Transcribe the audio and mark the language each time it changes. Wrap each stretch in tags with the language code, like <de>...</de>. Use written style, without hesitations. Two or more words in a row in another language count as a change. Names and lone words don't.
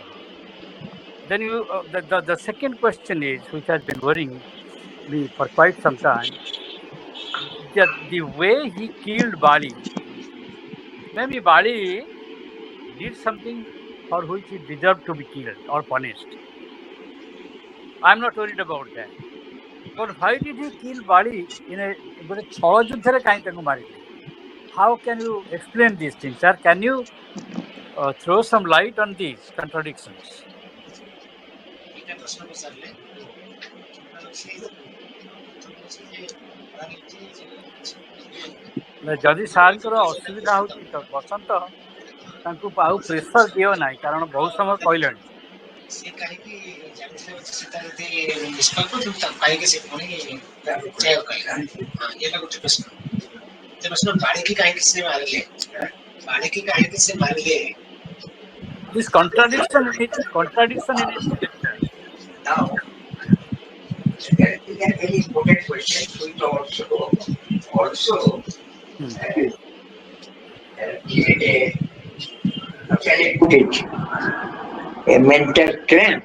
<en>Then the second question is, which has been worrying me for quite some time, that the way he killed Bali, maybe Bali did something for which he deserved to be killed or punished. I'm not worried about that. But why did he kill Bali in a</en> <or>ଛଳ ଯୁଦ୍ଧରେ କାହିଁ ତାଙ୍କୁ ମାରିଲେ?</or> <en>How can you explain these things, sir? Can you throw some light on these contradictions?</en> <or>ଯଦି ସାର୍ଙ୍କର ଅସୁବିଧା ହେଉଛି ତ ବସନ୍ତ ତାଙ୍କୁ ଆଉ ପ୍ରେସର ଦିଅ ନାହିଁ, କାରଣ ବହୁତ ସମୟ କହିଲେଣି। ସେ କାହିଁକି ଜାଣିଥିଲେ ସେଟା ଯଦି ନିଷ୍ପାପ କିନ୍ତୁ ତାକୁ କାହିଁକି ସେ ପୁଣି ତ୍ୟାଗ କଲେ? ଏଇଟା ଗୋଟେ ପ୍ରଶ୍ନ। ସେ ପ୍ରଶ୍ନ ବାଳିକି କାହିଁକି ସେ ମାରିଲେ? ବାଳିକି କାହିଁକି ସେ ମାରିଲେ?</or> <en>This contradiction in his lecture. Now, So that is a very important question. We also Hmm. create how can I put it, a mental cramp.</en>